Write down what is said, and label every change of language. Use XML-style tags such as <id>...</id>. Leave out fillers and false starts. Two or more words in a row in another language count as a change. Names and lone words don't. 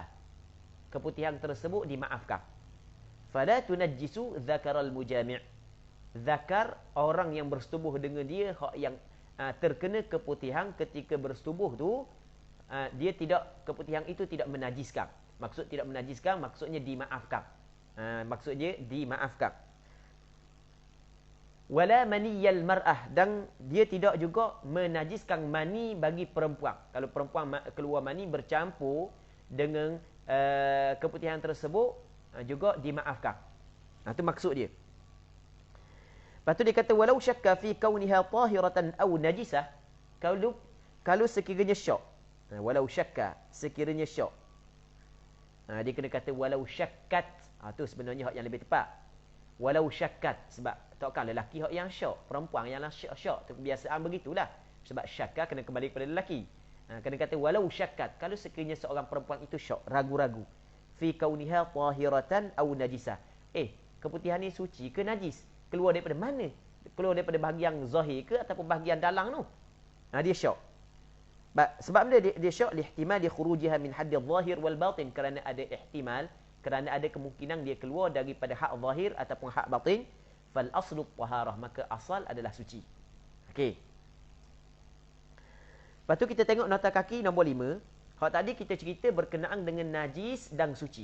<ms>Keputihan tersebut dimaafkan.</ms> <ar>فلا تنجس ذكر المجامع'.</ar> <ms>Zakar orang yang bersetubuh dengan dia, yang terkena keputihan ketika bersetubuh tu, dia tidak, keputihan itu tidak menajiskan. Maksud tidak menajiskan, maksudnya dimaafkan. Maksudnya dimaafkan.</ms> <ar>ولا مني المرأة,</ar> <ms>dan dia tidak juga menajiskan mani bagi perempuan. Kalau perempuan keluar mani bercampur dengan keputihan tersebut, juga dimaafkan. Itu maksud dia. Lepas tu dia kata</ms> <ar>ولو شك في كونها طاهرة أو نجسة,</ar> <ms>kalau sekiranya syak,</ms> <ar>ولو شك,</ar> <ms>sekiranya syak, dia kena kata</ms> <ar>ولو شكت.</ar> <ms>Tu sebenarnya hak yang lebih tepat.</ms> <ar>ولو شكت,</ar> <ms>sebab takkan lelaki hak yang syak, perempuan yang syak. Kebiasaan begitulah. Sebab syakka kena kembali kepada lelaki. Kena kata</ms> <ar>ولو شكت,</ar> <ms>kalau sekiranya seorang perempuan itu syak, ragu-ragu,</ms> <ar>في كونها طاهرة أو نجسة.</ar> <ms>Keputihan ni suci ke najis? Keluar daripada mana? Keluar daripada bahagian zahir ke ataupun bahagian dalam tu? Dia syak. Sebab benda dia syak</ms> <ar>لاحتمال خروجها من حد الظاهر والباطن,</ar> <ms>kerana ada ihtimal, kerana ada kemungkinan dia keluar daripada hak zahir ataupun hak batin.</ms> <ar>فالأصل طهارة,</ar> <ms>maka asal adalah suci. Okey. Lepas tu kita tengok nota kaki nombor 5. Hak tadi kita cerita berkenaan dengan najis dan suci.</ms>